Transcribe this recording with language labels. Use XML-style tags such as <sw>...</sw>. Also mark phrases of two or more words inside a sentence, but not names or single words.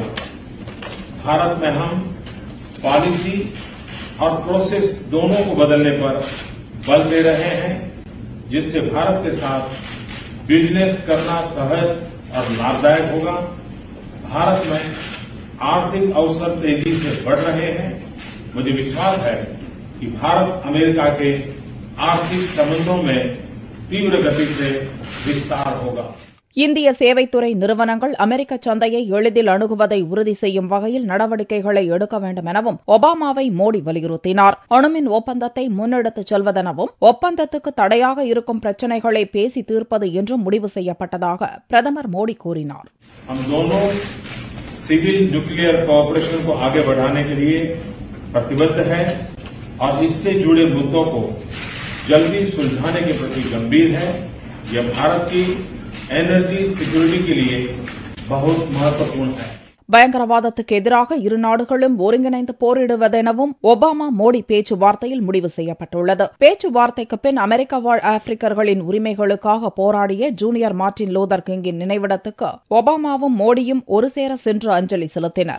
<hi>भारत में हम पॉलिसी और प्रोसेस दोनों को बदलने पर बल दे रहे हैं, जिससे भारत के साथ बिजनेस करना सहज और लाभदायक होगा. भारत में आर्थिक अवसर तेजी से बढ़ रहे हैं. मुझे विश्वास है कि भारत अमेरिका के आर्थिक संबंधों में तीव्र गति से विस्तार होगा.</hi> <ta>இந்திய சேவைத்துறை நிறுவனங்கள் அமெரிக்க சந்தையை எளிதில் அணுகுவதை உறுதி செய்யும் வகையில் நடவடிக்கைகளை எடுக்க வேண்டும் எனவும் ஒபாமாவை மோடி வலியுறுத்தினார். அணுமின் ஒப்பந்தத்தை முன்னெடுத்துச் செல்வதெனவும் ஒப்பந்தத்துக்கு தடையாக இருக்கும் பிரச்சினைகளை பேசி தீர்ப்பது என்றும் முடிவு செய்யப்பட்டதாக பிரதமர் மோடி கூறினார்.</ta> <en>civil nuclear cooperation</en> <hi>को आगे बढ़ाने के लिए प्रतिबद्ध है और इससे जुड़े मुद्दों को जल्दी सुलझाने के प्रति गंभीर है. यह भारत की</hi> <en>energy security</en> <hi>के लिए बहुत महत्वपूर्ण है.</hi> <ta>பயங்கரவாதத்துக்கு எதிராக இரு நாடுகளும் ஒருங்கிணைந்து போரிடுவதெனவும் ஒபாமா மோடி பேச்சுவார்த்தையில் முடிவு செய்யப்பட்டுள்ளது. பேச்சுவார்த்தைக்கு பின் அமெரிக்க வாழ் ஆப்பிரிக்கர்களின் உரிமைகளுக்காக போராடிய ஜூனியர் மார்ட்டின் லூதர் கிங்கின் நினைவிடத்துக்கு ஒபாமாவும் மோடியும் ஒருசேர சென்று அஞ்சலி செலுத்தினர்.</ta>